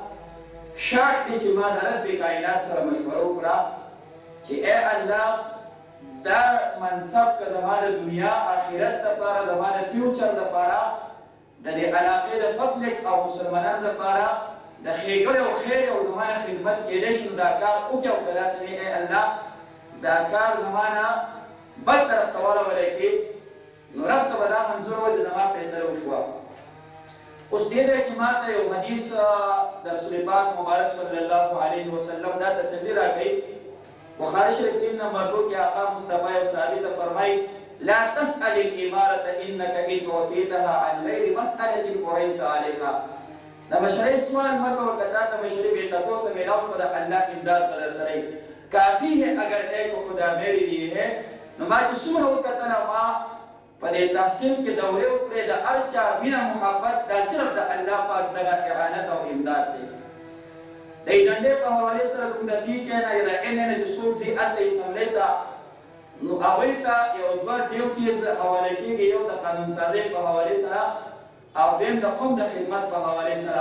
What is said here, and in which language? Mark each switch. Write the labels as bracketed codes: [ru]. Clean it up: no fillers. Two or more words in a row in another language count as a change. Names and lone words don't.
[ps] شرط دی چې ما د رب کائنات سره مشوره وکړه چې ای الله دا منصب که زما د دنیا آخرت دپاره زما د فیوچر دپاره د دې علاقې د پبلک او مسلمانانو دپاره د ښېګړې او خیر او زما نه خدمت کېدی شي نو دا کار وکړې او که داسې نه ای الله دا کار زما نه بل طرف ته واړولی کړې نو رب ته به دا منظور وه چې زما فیصله وشوه. اوس دې ځای کې ماته یو حدیث د رسول پاک مبارک [ar] صلی الله علیه وسلم [ps] دا تسلی راکوي. بخاري شریف 3 نمبر 2 کې آقا مصطفی او صحابي ته فرمایي [ar] لا تسأل الإمارة إنك إن أوتيتها عن غير مسألة قرنت عليها. [ps] د مشرۍ سوال مه کوه که تا ته مشري بې تپوسه میلاو شوه د الله امداد به در سره وي. [ur] کافي ہے اگر ایک خدا میرے لیے ہے. [ps] نو ما چې څومره وکتله ما په دې تحصیل کې دورې وکړې د هر چا مینه محبت دا صرف د الله پاک دغه اعانت او امداد دی. د ایجنډې په حوالې سره زموږ د پی کې نه یا د ان نه چې څوک ځي هلته اسمبلۍ ته نو هغوی ته یو دوه ډیوټیز حواله کېږي یو د قانون سازۍ په حوالې سره او دویم د قوم د خدمت په حوالې سره.